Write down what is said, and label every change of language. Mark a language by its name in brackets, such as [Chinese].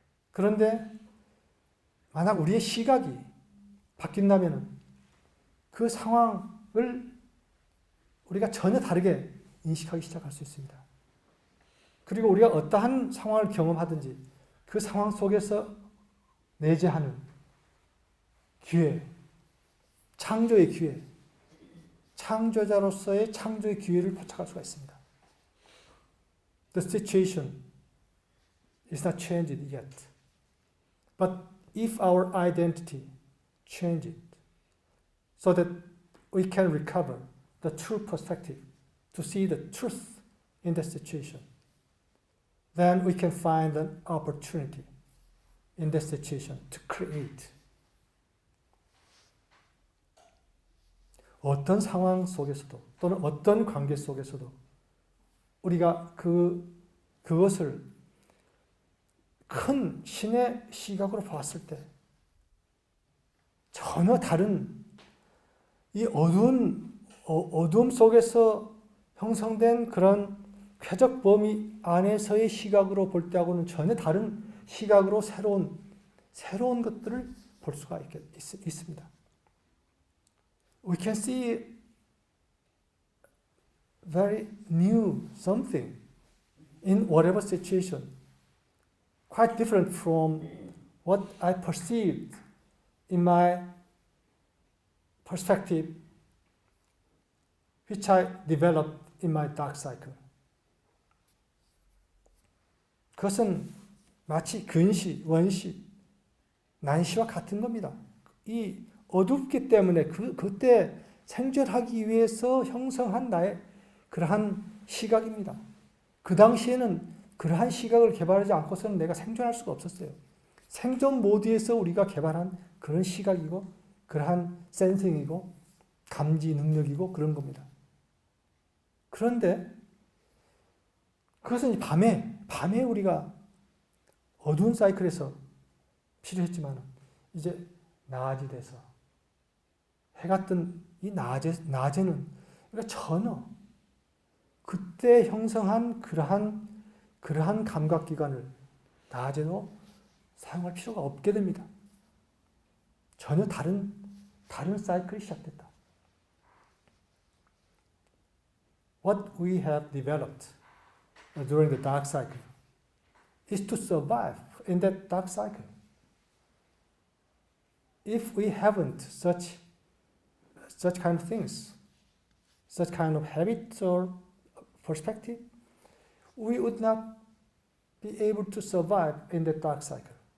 [Korean] 그런데 만약 우리의 시각이 바뀐다면 그 상황을 우리가 전혀 다르게 인식하기 시작할 수 있습니다. 그리고 우리가 어떠한 상황을 경험하든지 그 상황 속에서 내재하는 기회, 창조의 기회, 창조자로서의 창조의 기회를 포착할 수가 있습니다. [English] The situation is not changed yet. But if our identity changes so that we can recover the true perspective to see the truth in the situation, then we can find an opportunity in the situation to create. [Korean] 어떤 상황 속에서도 또는 어떤 관계 속에서도 우리가 그것을 큰 신의 시각으로 봤을 때 전혀 다른 이 어두움 속에서 형성된 그런 쾌적 범위 안에서의 시각으로 볼 때하고는 전혀 다른 시각으로 새로운 것들을 볼 수가 있습니다. [English] We can see very new something in whatever situation, quite different from what I perceived in my perspective, which I developed in my dark cycle. [Korean] 그것은 마치 근시, 원시, 난시와 같은 겁니다. 이 어둡기 때문에 그때 생존하기 위해서 형성한 나의 그러한 시각입니다. 그 당시에는 그러한 시각을 개발하지 않고서는 내가 생존할 수가 없었어요. 생존 모드에서 우리가 개발한 그런 시각이고 그러한 센싱이고 감지 능력이고 그런 겁니다. 그런데 그것은 밤에 우리가 어두운 사이클에서 필요했지만 이제 낮이 돼서 해가 뜬 이 낮에는 우리가 전혀 그때 형성한 그러한 감각기관을 낮에도 사용할 필요가 없게 됩니다. 전혀 다른 사이클이 시작됐다. [English] What we have developed during the dark cycle is to survive in that dark cycle. If we haven't such kind of things, such kind of habits or perspective, we would not be able to survive in the dark cycle.